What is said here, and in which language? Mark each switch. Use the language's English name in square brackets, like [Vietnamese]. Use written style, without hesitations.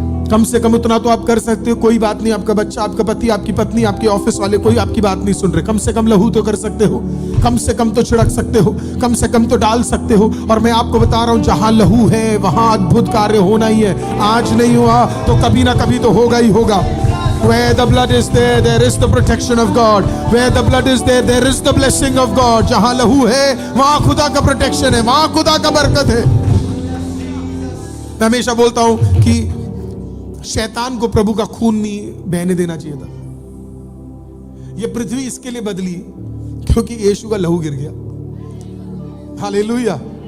[Hindi] कम से कम उतना तो आप कर सकते हो। कोई बात नहीं, आपका बच्चा, आपका पति, आपकी पत्नी, आपके ऑफिस वाले कोई आपकी बात नहीं सुन रहे, कम से कम लहू तो कर सकते हो, कम से कम तो छिड़क सकते हो, कम से कम तो डाल सकते हो। और मैं आपको बता रहा हूं, जहां लहू है वहां अद्भुत कार्य होना ही है। आज नहीं हुआ तो कभी ना कभी तो होगा ही होगा। [English] Where the blood is there, there is the protection of God. Where the blood is there, there is the blessing of God. [Hindi] जहां लहू है वहां खुदा का प्रोटेक्शन है, वहां खुदा का बरकत है। मैं हमेशा बोलता हूं कि शैतान को प्रभु का खून नहीं बहने देना चाहिए था। ये पृथ्वी इसके लिए बदली क्योंकि यीशु का लहू गिर गया। हालेलुया।